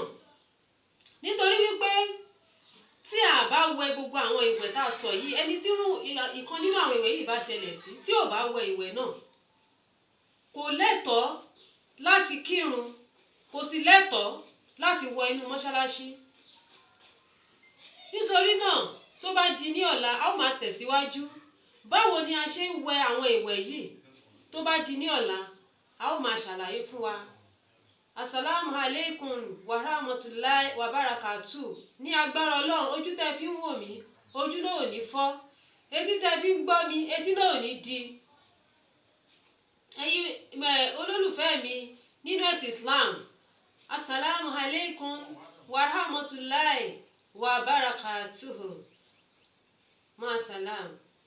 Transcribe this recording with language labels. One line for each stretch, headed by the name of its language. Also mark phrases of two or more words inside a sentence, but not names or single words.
Yoruba: Nítorí wípé tí a bá wẹ̀ gbogbo àwọn ìwẹ̀ tá a sọ yìí, ẹni tí ìkan nínú àwọn ìwẹ̀ yìí bá ṣẹlẹ̀ sí, tí ò bá wẹ̀ ìwẹ̀ náà, kò lẹ́tọ̀ọ́ láti kírun, kò sì lẹ́tọ̀ọ́ láti wọ inú mọ́ṣáláṣí. Nítorí náà, tó bá di ní ọ̀la, a ó máa tẹ̀síwájú báwo ni a ṣe ń wẹ̀ àwọn ìwẹ̀ yìí. Tó bá di ní ọ̀la, a ó máa ṣàlàyé fún wa.
Arabic: السلام عليكم ورحمة الله وبركاته.
Yoruba: Ní agbára Ọlọ́run, ojú tẹ́ fi ń wò mí, ojú náà ò ní fọ́. Etí tẹ́ fi ń gbọ́ mi, etí náà ò ní di. Ẹ̀yin olólùfẹ́ mi nínú ẹ̀sìn Islam,
Arabic: السلام عليكم ورحمة الله وبركاته. مع السلام.